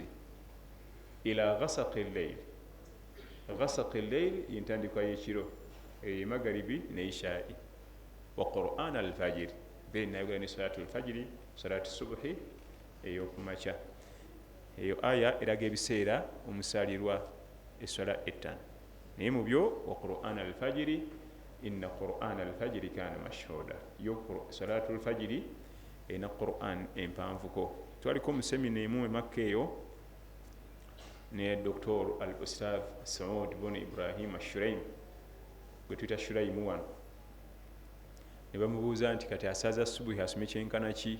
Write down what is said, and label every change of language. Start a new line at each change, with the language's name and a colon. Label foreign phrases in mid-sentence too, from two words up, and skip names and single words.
Arabic: إلى غسق الليل غسق الليل
Ganda: yentandikwa y'ekiro, eyo magaribi ne ishaa'i.
Arabic: وقرآن الفجر,
Ganda: then nayogera ne
Arabic: صلاة الفجر, صلاة الصبح
Ganda: ey'okumakya. Eyo aya eraga ebiseera omusaalirwa essala 5, naye mu byo
Arabic: وقرآن الفجر إن قرآن الفجر كان مشهودا.
Ganda: Yo
Arabic: صلاة الفجر
Ganda: ena qur'an empanvuko. Twaliko mu semina emu e Makka eyo ne Dr. al-Ustadh Saud bin Ibrahim Ashuraim, gwe tuyita Shuraimu wano, ne bamubuuza nti kati asaaza subuhi asome kyenkana ki?